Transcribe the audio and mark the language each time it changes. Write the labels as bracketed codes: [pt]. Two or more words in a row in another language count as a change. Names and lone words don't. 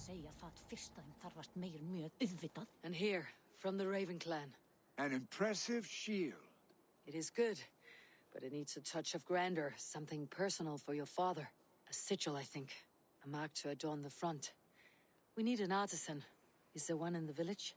[en] segja það fyrst þeim þarfast meir mjög auðvitað. And here, from the Raven clan. An impressive shield. It is good, but it needs a touch of grandeur, something personal for your father. A sigil, I think. A mark to adorn the front. We need an artisan. Is there one in the village?